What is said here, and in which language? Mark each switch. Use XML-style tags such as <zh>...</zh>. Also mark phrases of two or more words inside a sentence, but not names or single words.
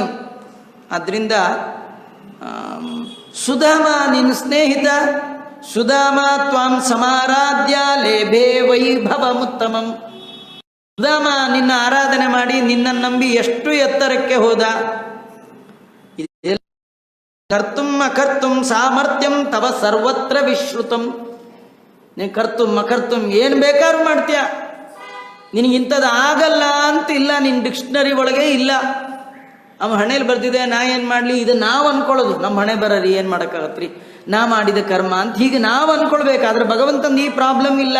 <kn>ಆದ್ದರಿಂದ ಸುಧಾಮ ನಿನ್ನ ಸ್ನೇಹಿತ,</kn> <sa>ಸುಧಾಮ ತ್ವಾಂ ಸಮಾರಾಧ್ಯ ಲೇಭೆ ವೈಭವಮುತ್ತಮಂ.</sa> <kn>ಸುಧಾಮ ನಿನ್ನ ಆರಾಧನೆ ಮಾಡಿ ನಿನ್ನ ನಂಬಿ ಎಷ್ಟು ಎತ್ತರಕ್ಕೆ ಹೋದ.</kn> <sa>ಕರ್ತುಂ ಅಕರ್ತುಂ ಸಾಮರ್ಥ್ಯಂ ತವ ಸರ್ವತ್ರ ವಿಶ್ರುತಂ.</sa> <kn>ನೀನು</kn> <sa>ಕರ್ತುಂ ಅಕರ್ತುಂ</sa> <kn>ಏನು ಬೇಕಾದ್ರೂ ಮಾಡ್ತೀಯ, ನಿನಗಿಂಥದ್ದು ಆಗಲ್ಲ ಅಂತ ಇಲ್ಲ, ನಿನ್ನ ಡಿಕ್ಷನರಿ ಒಳಗೆ ಇಲ್ಲ. ಅವ ಹಣೆಯಲ್ಲಿ ಬರ್ದಿದೆ, ನಾ ಏನು ಮಾಡಲಿ, ಇದು ನಾವು ಅಂದ್ಕೊಳ್ಳೋದು. ನಮ್ಮ ಹಣೆ ಬರೀ ಏನು ಮಾಡೋಕ್ಕಾಗತ್ರಿ, ನಾ ಮಾಡಿದ ಕರ್ಮ ಅಂತ ಹೀಗೆ ನಾವು ಅಂದ್ಕೊಳ್ಬೇಕಾದ್ರೆ ಭಗವಂತನ ಈ ಪ್ರಾಬ್ಲಮ್ ಇಲ್ಲ.</kn>